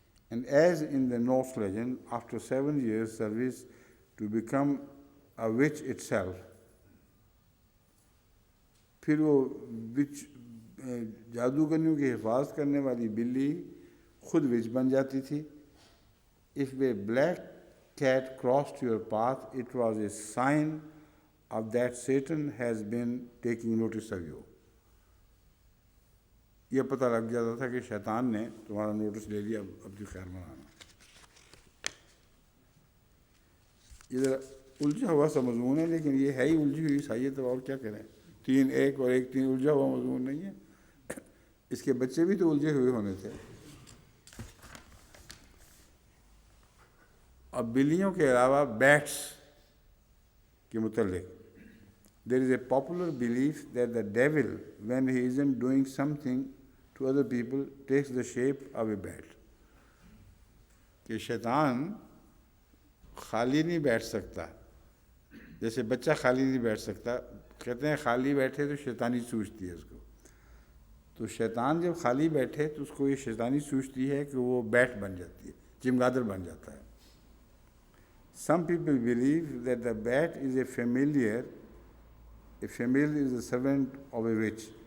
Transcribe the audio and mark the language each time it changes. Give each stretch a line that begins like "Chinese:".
English: And as in the Norse legend, after 7 years service to become a witch itself,
Urdu: پھر وہ وچ جادوگرنیوں کی حفاظت کرنے والی بلی خود وچ بن جاتی تھی.
English: If a black cat crossed your path, it was a sign of that Satan has been taking notice of you.
Urdu: یہ پتہ لگ جاتا تھا کہ شیطان نے تمہارا نوٹس لے لیا، اب اپنی خیر منانا. یہ ذرا الجھا ہوا سا مضمون ہے، لیکن یہ ہے ہی الجھی ہوئی عیسائیت، اور کیا کریں. 3 ایک اور 1 3 الجھا ہوا مضمون نہیں ہے. اس کے بچے بھی تو الجھے ہوئے ہونے تھے. اور بلیوں کے علاوہ بیٹس کے متعلق
English: there is a popular belief that the devil, when he isn't doing something to other people, takes the shape of a bat.
Urdu: کہ شیطان خالی نہیں بیٹھ سکتا، جیسے بچہ خالی نہیں بیٹھ سکتا، کہتے ہیں خالی بیٹھے تو شیطانی سوچتی ہے اس کو، تو شیطان جب خالی بیٹھے تو اس کو یہ شیطانی سوچتی ہے کہ وہ بیٹ بن جاتی ہے، چمگادڑ بن جاتا ہے۔
English: Some people believe that the bat is a familiar is a servant of a witch.